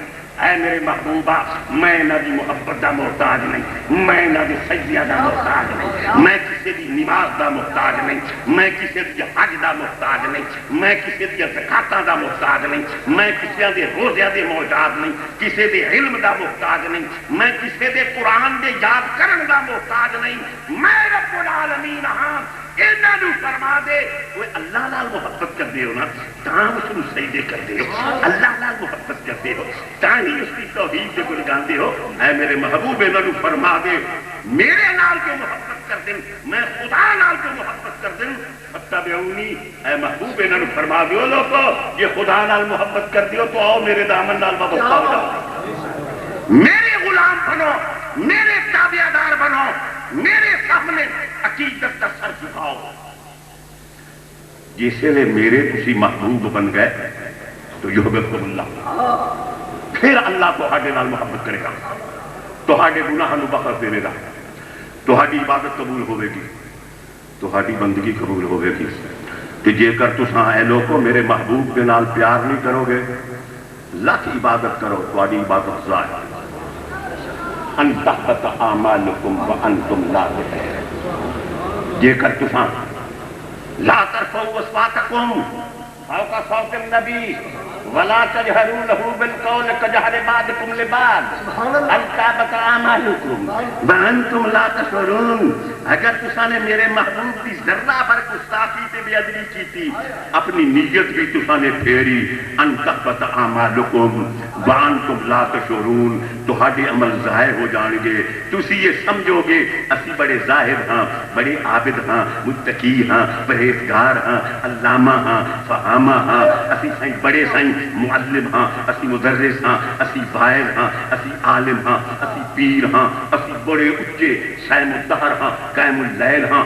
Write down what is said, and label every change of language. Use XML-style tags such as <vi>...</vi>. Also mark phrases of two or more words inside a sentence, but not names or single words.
<pa>اے میرے محبوبہ میں نہ دی محبت دا محتاج نہیں، میں نہ دی سجدہ دا محتاج نہیں، میں کسی دی نماز دا محتاج نہیں، میں کسی دی حج دا محتاج نہیں، میں کسی دی زکاتاں دا محتاج نہیں، میں کسی دے روزے دے محتاج نہیں، کسی دے علم دا محتاج نہیں، میں کسی دے قرآن دے یاد کرن دا محتاج نہیں، میں رب العالمین ہاں۔ انہاں نو فرما دے وہ اللہ نال محبت کر دے ہو نا تاں اس نو سجدے کر دے ہو، اللہ نال محبت کر دے ہو تاں ہی اس کی توحید دے گل گاندے ہو۔ اے میرے محبوب انہاں نو فرما دے میرے نال جو محبت کر دیں، میں خدا نال جو محبت کر دیں، فتبعونی، اے محبوب انہاں نو فرما دیو لوگو یہ خدا نال محبت کر دیو تو آؤ میرے دامن نال وابستہ ہو جاؤ، میرے غلام بنو، میرے تابعدار بنو، میرے سامنے عقیدت کا سر جھکاؤ۔ جس لئے میرے تسی محبوب بن گئے تو</pa> <ar>یحببکم اللہ،</ar> <pa>پھر اللہ تہاڈے نال محبت کرے گا، تہاڈے گناہ نو بخش دے گا، تہاڈی عبادت قبول ہوے گی، تہاڈی بندگی قبول ہوے گی۔ کہ جے کر تساں اے لوگو میرے محبوب کے نال پیار نہیں کرو گے، لاکھ عبادت کرو تہاڈی عبادت ضائع،</pa> <ar>ان تحبط اعمالکم وانتم لا تشعرون۔</ar> <pa>جے کر تساں</pa> <ar>لا ترفعوا اصواتکم فوق صوت النبی ولا تجہروا له بالقول کجہر بعضکم لبعض ان تحبط اعمالکم وانتم لا تشعرون۔ اگر تساں نے میرے محبوب کی ذرہ بھر گستاخی تے بے ادبی کی تھی، اپنی نیت بھی تساں نے پھیری، ان تحبط اعمالکم وانتم لا تشعرون،</ar> <pa>تہاڈے عمل ضائع ہو جان گے، تسی یہ سمجھو گے اسی بڑے زاہد ہاں، بڑے عابد ہاں، متقی ہاں، پرہیزگار ہاں، علامہ ہاں، فہامہ ہاں، اسی سائیں بڑے سائیں معلم ہاں، اسی مدرس ہاں، اسی واعظ ہاں، اسی عالم ہاں، اسی پیر ہاں، اسی بڑے اچے</pa> <ar>سائم الدہر</ar> <pa>ہاں،</pa> <ar>قائم اللیل</ar> <pa>ہاں۔</pa>